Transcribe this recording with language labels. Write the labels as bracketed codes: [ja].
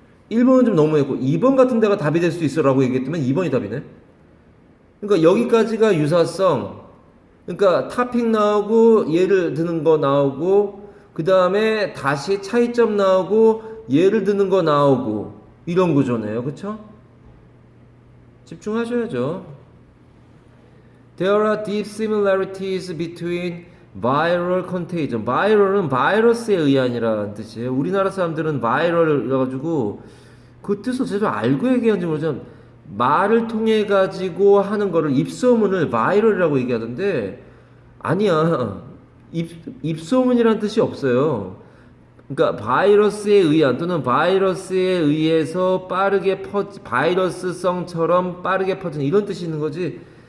[ko] 1번은 좀 너무했고 2번 같은 데가 답이 될 수 있어라고 얘기했더니 2번이 답이네. 그러니까 여기까지가 유사성. 그러니까 타픽 나오고 예를 드는 거 나오고 그 다음에 다시 차이점 나오고 예를 드는 거 나오고 이런 구조네요. 그쵸? 집중하셔야죠. [en] There are deep similarities between viral contagion. [ko] viral은 바이러스에 의한이라는 뜻이에요. 우리나라 사람들은 viral 이래가지고 그 뜻을 제대로 알고 얘기하는지 모르지만 말을 통해 가지고 하는 거를 입소문을 viral이라고 얘기하던데 아니야. 입소문이라는 뜻이 없어요. 그러니까 바이러스에 의한 또는 바이러스에 의해서 빠르게 바이러스성처럼 빠르게 퍼지는 이런 뜻이 있는 거지.